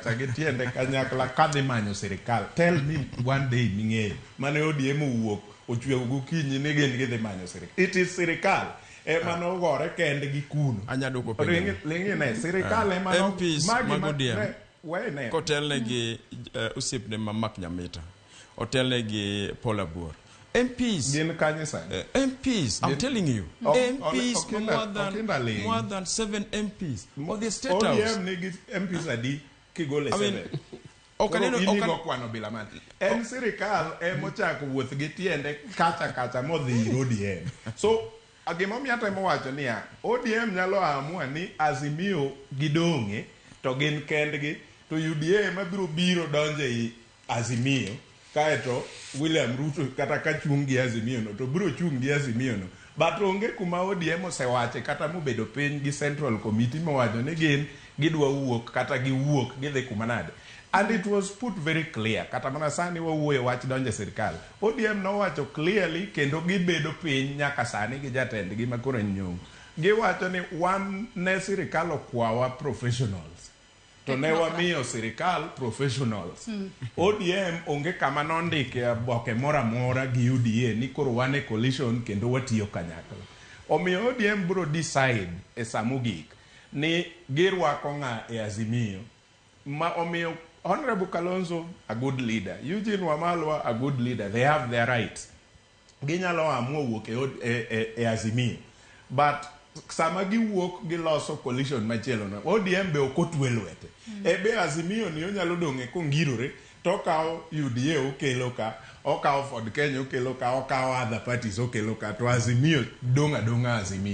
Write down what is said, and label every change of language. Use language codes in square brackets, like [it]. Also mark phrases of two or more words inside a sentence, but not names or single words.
[luo] kacha gi tiende kanyakla kadhi manyo sirkal. [en] Tell me one day [luo] ming'eyo mane ODM owuok ochweyo gokinyi ni gin gidhi manyo sirkal. [en] It is [luo] sirkal ema ogore kende gi kuno. Anyado ko penjo. Lingine sirkal ema MPs mag ODM. Wene. Kotelne gi usipne mamak nyamita. Otelne gi Polabur. MPs. MPs, [en] I'm telling you. MPs, more than 7 MPs. Of the State House. [luo] ODM nigi MPs adi kigole 7. Kwano bila mani. En sirikal mochako wuoth gi tiende kacha modhi ODM. So, agimomi hata mowacho niya, ODM nyalo amua ni Azimio gidonge to gin kendgi to UDA mabiro donje i Azimio. Kaeto William Ruto kata ka chungi Azimio no to biro chungi Azimio no, but onge kuma ODM osewache kata mobedo piny gi Central Committee mowacho ni gin gidwa wuok kata giwuok gidhi kuma nade. [en] And it was put very clear [luo] kata mana sani wawuoyo wach donje sirkal. ODM nowacho clearly kendo gibedo piny nyaka sani gi jatendgi makoro nyong. Giwacho ni wan ne sirkal okwawa professionals. To ne wamiyo sirkal professionals. ODM onge kama nondike boke mora gi UDA ni koro wane coalition kendo watiyo kanyakla. Omiyo ODM bro decide e samugik ni girwako ng'a e Azimio. Ma omiyo Honorable Kalonzo, [en] a good leader. Eugene Wamalwa, a good leader. They have their rights. [luo] Ginyalo amua wuok e Azimio. But sama giwuok giloso coalition machielo no, ODM be okotwe lwete. Ebe Azimio ni onyalo donge kongirore to kao UDA okelo ka, okao Ford Kenya okelo ka, okao [en] other parties [luo] okelo ka, to Azimio donga Azimio.